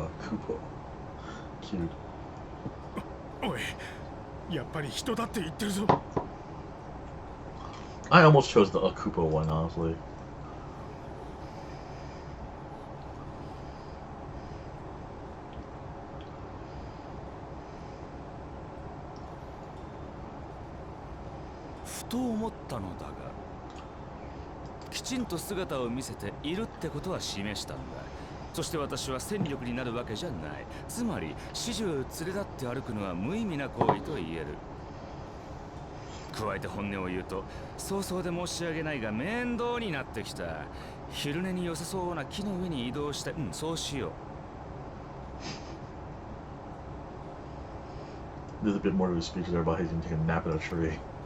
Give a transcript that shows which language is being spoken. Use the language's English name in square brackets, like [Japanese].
[English] Koopa. Cute. [Japanese] おい、やっぱり人だって言ってるぞ。 [English] I almost chose the Koopa one, honestly. [Japanese] 「ふと思ったのだが、きちんと姿を見せているってことは示したんだ。そして私は戦力になるわけじゃない。つまり始終連れ立って歩くのは無意味な行為と言える。加えて本音を言うと、早々で申し訳ないが面倒になってきた。昼寝に良さそうな木の上に移動して、そうしよう。 [English] There's a bit more to his speech there about he's gonna take a nap in a tree.